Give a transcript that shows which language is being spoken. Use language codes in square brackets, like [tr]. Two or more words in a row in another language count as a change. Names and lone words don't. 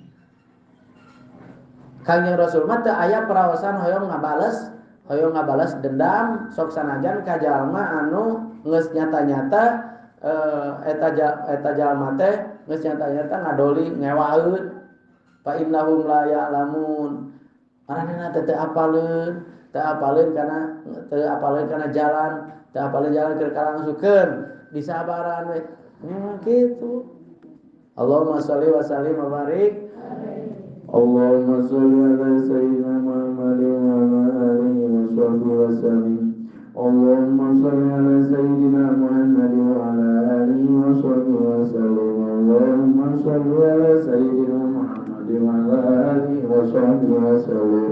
[su] Kanjeng Rasul mah teu aya paraosan hoyong ngabales dendam sok sanajan ka jalma anu geus nyata-nyata eta jalma teh geus nyata-nyata ngadoli ngewaeun. [ar] فإنهم لا يعلمون. [su] Maranehna teu apaleun kana jalan, teu apaleun jalan keur kalangsukeun disabaran we. [ar] Kitu. اللهم صل وسلم وبارك. اللهم صل على سيدنا محمد وعلى آله وصحبه وسلم. اللهم صل على سيدنا محمد وعلى آله وصحبه وسلم. اللهم صل على سيدنا محمد وعلى آله وصحبه وسلم.